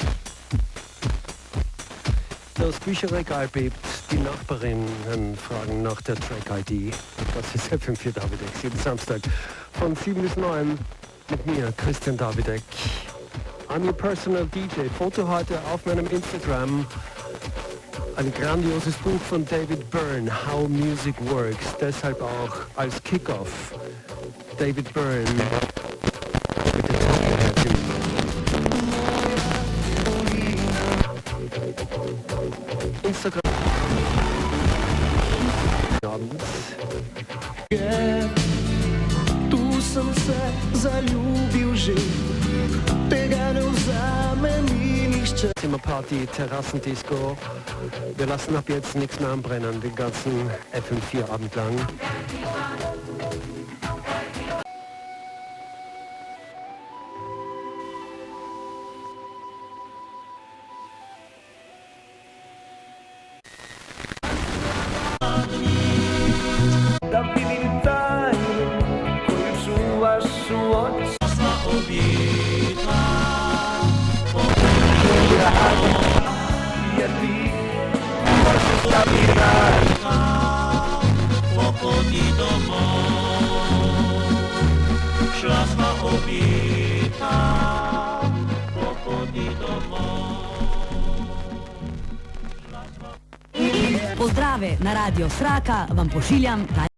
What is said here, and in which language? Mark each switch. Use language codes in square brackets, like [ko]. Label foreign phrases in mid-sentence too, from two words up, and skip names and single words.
[de] Das Bücherregal bebt. Die Nachbarinnen fragen nach der Track-ID. Das ist FM4 Davidek. Jeden Samstag von 7 bis 9 mit mir, Christian Davidek. [en] I'm your personal DJ. [de] Foto heute auf meinem Instagram. Ein grandioses Buch von David Byrne, How Music Works. Deshalb auch als Kickoff. David Byrne mit dem Top-Herzen. Instagram. [sl] Tu sam se zaljubil že, tega ne vzame mi nihče. [de] Zimmerparty, Terrassendisco. Wir lassen ab jetzt nichts mehr anbrennen, den ganzen FM4-Abend lang. [sr] Da vidim tajnu koju čuvaš u oči. Jer ti možeš da mi daš [sl] Pochodni domov, šla sva obita, pochodni domov. Pozdrave na Radio Sraka vam pošiljam